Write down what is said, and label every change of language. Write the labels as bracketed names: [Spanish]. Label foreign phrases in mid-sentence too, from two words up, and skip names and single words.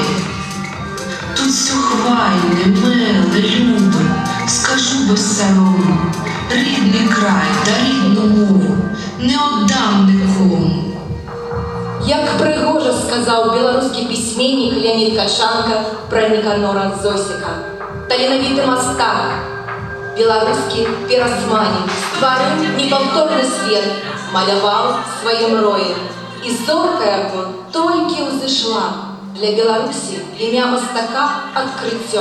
[Ukrainian] Тут все хвайне, миле, любе, скажу безсоромно, рідний край та рідну мову не отдам нікому. Як пригоже сказав білоруський письменник Леонід Качанка про Ніканора Зосіка. [Belarusian] Таленавіты мастак, беларускі пірасманік, стварыў неповторны свет, маляваў сваім роем. І зорка яго толькі ўзышла. Для Беларусі імя мастака адкрыццё.